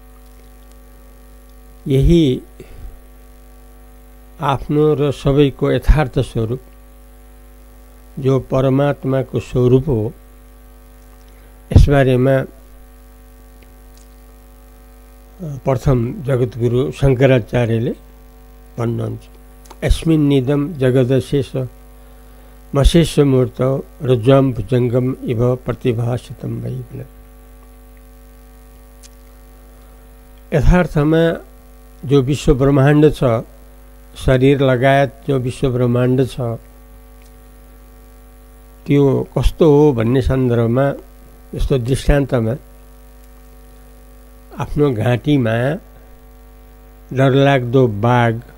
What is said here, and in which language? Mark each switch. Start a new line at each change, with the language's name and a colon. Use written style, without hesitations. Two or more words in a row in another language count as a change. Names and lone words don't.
Nepali: यही आफ्नो र सबैको यथार्थ स्वरूप जो परमात्मा को स्वरूप हो, यसबारेमा प्रथम जगतगुरु शंकराचार्यले भन्नुहुन्छ।
Sanskrit: यस्मिन्निदं जगदशेष मशेष मूर्तौ रज्ज्वं भुजङ्गम् इव प्रतिभासितं वै।
Nepali: यथार्थमा जो विश्व ब्रह्माण्ड छ, शरीर लगायत जो विश्व ब्रह्माण्ड छ, त्यो कस्तो हो भन्ने सन्दर्भमा यस्तो दृष्टान्तमा आफ्नो घाँटीमा डरलाग्दो बाघ